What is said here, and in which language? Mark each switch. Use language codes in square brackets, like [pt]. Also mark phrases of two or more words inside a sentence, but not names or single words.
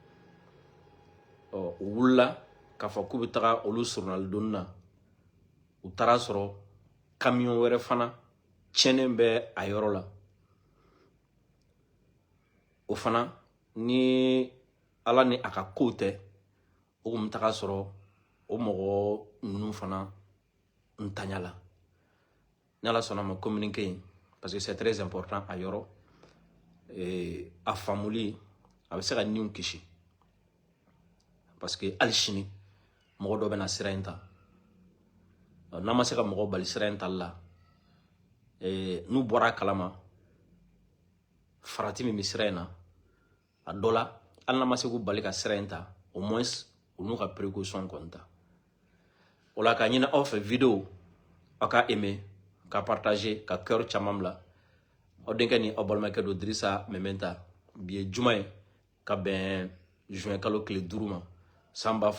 [bm] u wulila k'a fɔ k'u bɛ taga olu journal donni na u taara sɔrɔ camion wɛrɛ fana tiɲɛnen bɛ a yɔrɔ la o fana ni ala ni a ka kow tɛ o kun bɛ taga sɔrɔ o mɔgɔ ninnu fana ntanya la ni ala sɔnna ma [fr] communiquer parce que c'est très important [bm] a yɔrɔ a famuli a bɛ se ka niw kisi [fr] parce que [bm] hali sini mɔgɔ dɔ bɛna sira in ta n'a ma se ka mɔgɔ bali sira in tali la n'u bɔra a kalama farati min bɛ sira in na a dɔ la hali n'a ma se k'u bali ka sira in ta [fr] au moins [bm] u n'u ka précaution kɔni ta o la ka ɲini aw fɛ video aw ka aimer ka partager ka cœur caman bila aw denkɛ ni aw balimakɛ don Dirisa Mementa bi ye juma ye ka bɛn juin kalo tile 5 ma san